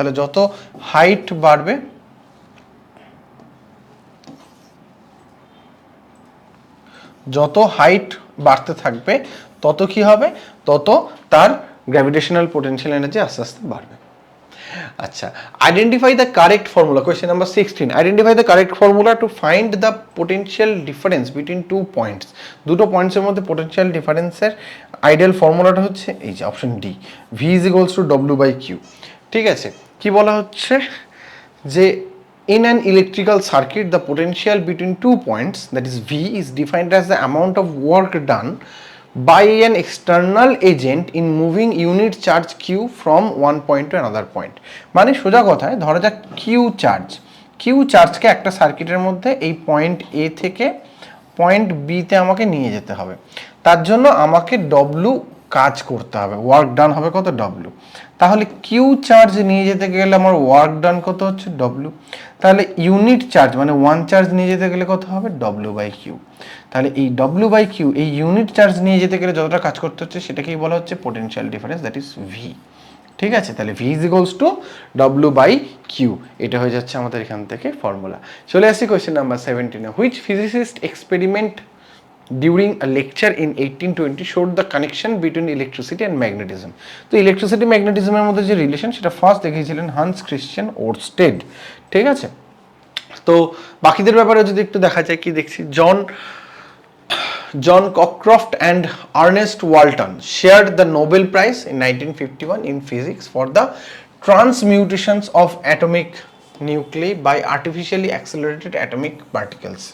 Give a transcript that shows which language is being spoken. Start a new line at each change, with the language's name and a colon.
Bangla: তাহলে যত হাইট বাড়বে, যত হাইট বাড়তে থাকবে তত কি হবে, তত তার গ্র্যাভিটেশনাল পোটেনশিয়াল এনার্জি আস্তে আস্তে বাড়বে।
English: আচ্ছা, identify the correct formula, question number 16, identify the correct formula to find the potential difference between two points.
Bangla: দুটো পয়েন্টসের মধ্যে পোটেনশিয়াল ডিফারেন্সের আইডিয়াল ফর্মুলাটা হচ্ছে এই যে option D,
English: V is equals to W by Q.
Bangla: ঠিক আছে, কি বলা হচ্ছে যে
English: in an electrical circuit the potential between 2 points, that is V, is defined as the amount of work done by an external agent in moving unit charge Q from one point to another point।
Bangla: মানে সোজা কথায় ধরা যাক Q চার্জকে একটা সার্কিটের মধ্যে এই point এ থেকে পয়েন্ট বিতে আমাকে নিয়ে যেতে হবে, তার জন্য আমাকে ডব্লু কাজ করতে হবে, ওয়ার্ক ডান হবে কত, ডব্লু। তাহলে কিউ চার্জ নিয়ে যেতে গেলে আমার ওয়ার্ক ডান কত হচ্ছে, ডব্লু। তাহলে ইউনিট চার্জ মানে ওয়ান চার্জ নিয়ে যেতে গেলে কত হবে, ডব্লু বাই কিউ। তাহলে এই ডব্লু বাই কিউ, এই ইউনিট চার্জ নিয়ে যেতে গেলে যতটা কাজ করতে হচ্ছে সেটাকেই বলা হচ্ছে potential difference, that is V. ঠিক আছে, তাহলে
English: V is equals to W by Q,
Bangla: এটা হয়ে যাচ্ছে আমাদের এখান থেকে ফর্মুলা। চলে আসছি
English: Question number 17-এ, which physicist experiment during a lecture in 1820 showed the connection between electricity and magnetism।
Bangla: তো ইলেকট্রিসিটি ম্যাগনেটিজমের মধ্যে যে রিলেশন সেটা ফার্স্ট দেখিয়েছিলেন হান্স ক্রিশ্চিয়ান ওরস্টেড। ঠিক আছে, তো বাকিদের ব্যাপারে যদি একটু দেখা যায়, কি দেখছি,
English: John Cockcroft and Ernest Walton shared the Nobel Prize in 1951 in physics for the transmutations of atomic nuclei by artificially accelerated atomic particles.